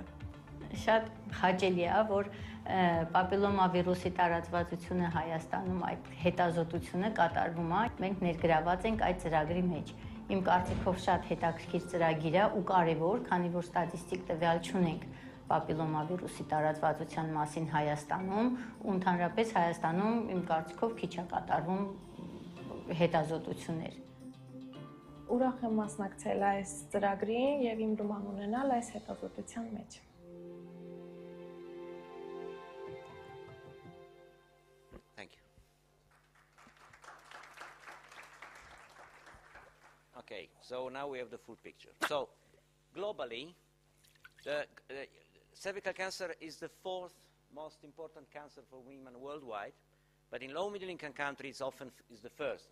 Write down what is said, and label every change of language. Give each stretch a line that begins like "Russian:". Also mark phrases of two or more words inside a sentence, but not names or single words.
Armenian: Շատ խաչելի է, որ պապիլոմավիրուսի տարածվածությունը Հայաստանում այդ հետազոտությունը կատարվում է։ Մենք ներգրաված ենք այդ ծրագրի մեջ։ Իմ կարծիքով շատ հետաքրքիր ծրագիր է ու կարևոր, քանի որ ստատիստիկ տվյալ չունենք պապիլոմավիրուսի տարածվածության մասին Հայաստանում, ու ընդհանրապես Հայաստանում իմ կարծիքով քիչ է կատարվում հետազոտություններ։ Ուրախ եմ մասնակցել այս ծրագրին եւ իմ նման ունենալ այս հետազոտության մեջ։
English: Thank you. Okay, so now we have the full picture. So, globally, cervical cancer is the fourth most important cancer for women worldwide, but in low-middle income countries often is the first.